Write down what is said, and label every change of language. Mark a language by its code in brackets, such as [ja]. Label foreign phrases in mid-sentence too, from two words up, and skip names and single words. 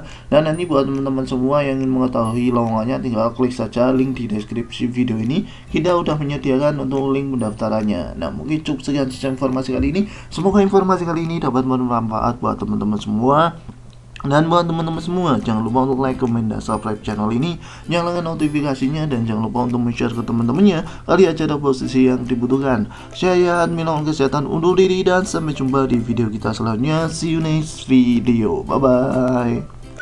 [id] Dan nanti buat teman-teman semua yang ingin mengetahui lowongannya tinggal klik saja link di deskripsi video ini, kita udah menyediakan untuk link pendaftarannya. Nah mungkin cukup sekian saja informasi kali ini, semoga informasi kali ini dapat bermanfaat buat teman-teman semua. Dan buat teman-teman semua, jangan lupa untuk [en] like, comment, [id] dan [en] subscribe channel [id] ini, nyalakan notifikasinya, dan jangan lupa untuk share ke teman-temannya kali aja ada posisi yang dibutuhkan. Saya admin kesehatan undur diri, dan sampai jumpa di video kita selanjutnya. [en] See you next video, bye bye.